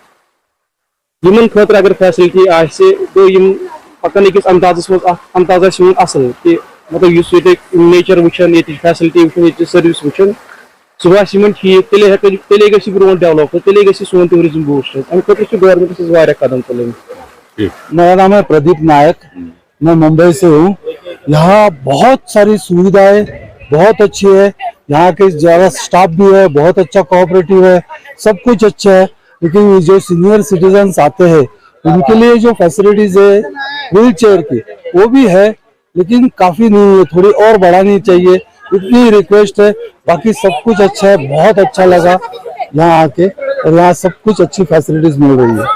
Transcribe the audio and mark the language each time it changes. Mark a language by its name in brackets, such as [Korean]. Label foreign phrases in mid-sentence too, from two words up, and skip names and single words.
[Kashmiri] یِمن خٲطرٕ اگر فیسلٹی آسہِ گوٚو یِم پکن أکِس اندازس منٛز اکھ انداز آسہِ یِمن اصٕل کہِ مطلب یُس ییٚتیُک نیچر وٕچھن ییٚتِچ فیسلٹی وٕچھن ییٚتِچ سٔروِس وٕچھن سُہ باسہِ یِمن ٹھیٖک تیٚلے گژھِ یہِ برونٛٹھ ڈیولپ تیٚلے گژھِ سون ٹوٗرِزم بوٗسٹ امہِ خٲطرٕ چھُ گورمنٹس واریاہ قدم تُلٕنۍ [Hindi] मेरा नाम है प्रदीप नायक मैं मुंबई से हूँ यहाँ बहुत सारी सुविधाएं बहुत अच्छी है यहाँ के ज़्यादा स्टाफ भी है बहुत अच्छा कोऑपरेटिव है सब कुछ अच्छा है लेकिन जो [English] senior citizens [Hindi] आते हैं उनके लिए जो फैसिलिटीज है [English] wheel chair [Hindi] की वो भी है लेकिन काफ़ी नहीं है थोड़ी और बढ़ानी चाहिए इतनी रिक्वेस्ट है बाकी सब कुछ अच्छा है बहुत अच्छा लगा यहाँ आके और यहाँ सब कुछ अच्छी फैसिलिटीज मिल रही है